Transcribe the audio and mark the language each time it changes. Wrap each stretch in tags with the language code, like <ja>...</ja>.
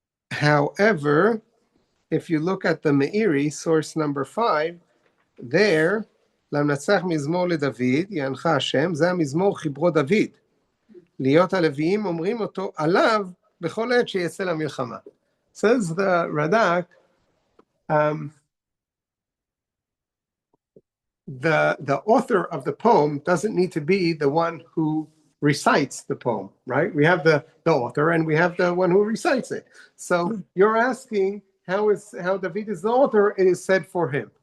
<en>However, if you look at the Meiri, source number 5, there,</en> <he>למנצח מזמור לדוד, יענך השם, זה המזמור חיברו דוד. להיות הלוויים אומרים אותו עליו בכל עת שיצא למלחמה.</he> <en>Says the Radak, the author of the poem doesn't need to be the one who recites the poem, right? We have the author and we have the one who recites it. So you're asking how David is the author, it is said for him.</en>